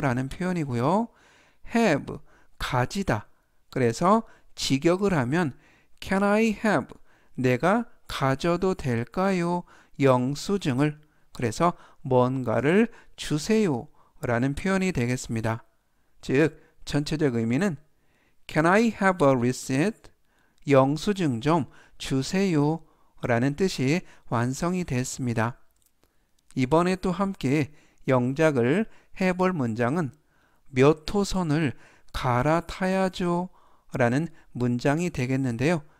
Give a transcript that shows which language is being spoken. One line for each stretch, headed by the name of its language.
Korean: 라는 표현이고요. have, 가지다. 그래서 직역을 하면
English: can I have,
Korean: 내가 가져도 될까요? 영수증을. 그래서 뭔가를 주세요 라는 표현이 되겠습니다. 즉 전체적 의미는
English: can I have a receipt?
Korean: 영수증 좀 주세요 라는 뜻이 완성이 됐습니다. 이번에 또 함께 영작을 해볼 문장은 몇 호선을 갈아타야죠 라는 문장이 되겠는데요.